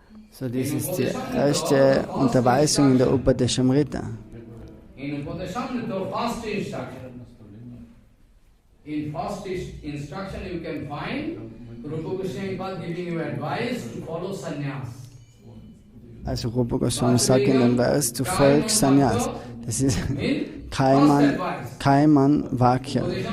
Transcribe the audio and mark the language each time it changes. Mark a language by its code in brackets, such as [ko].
[de] So, das ist die erste Unterweisung in der Upadeshamrita. [en] In Upadeshamrita, first instruction. In first instruction you can find Rupa Goswami giving you advice to follow sannyas. [de] Also Rupa Goswami sagt in dem Vers, du folgst Sannyas. Das ist Kaiman Vakya.